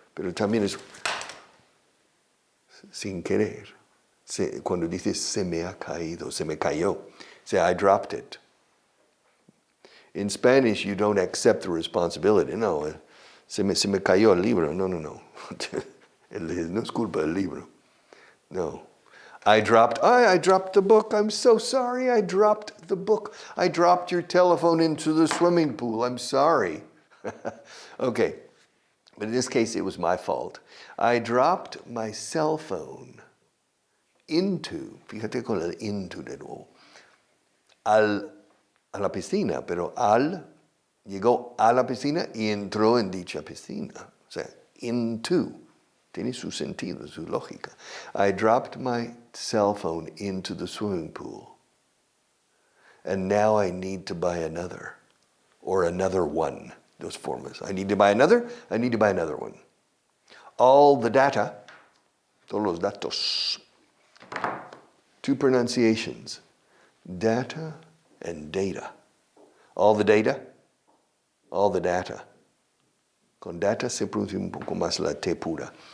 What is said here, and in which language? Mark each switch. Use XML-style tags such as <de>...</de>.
<es>Pero también es sin querer. Cuando dices se me ha caído, se me cayó.</es> <en>Say, I dropped it. In Spanish, you don't accept the responsibility.</en> <es>No, se me cayó el libro. No. No es culpa del libro. No.</es> <en>I dropped the book. I'm so sorry. I dropped the book. I dropped your telephone into the swimming pool. I'm sorry. Okay. But in this case, it was my fault. I dropped my cell phone into,</en> <es>fíjate con el into de nuevo, a la piscina, pero llegó a la piscina y entró en dicha piscina. O sea, into. Tiene su sentido, su lógica.</es> <en>I dropped my cell phone into the swimming pool. And now I need to buy another. Or another one. Those formas. I need to buy another one. All the data,</en> <es>todos los datos.</es> <en>Two pronunciations. Data and data. All the data.</en> <es>Con data se pronuncia un poco más la T pura.</es>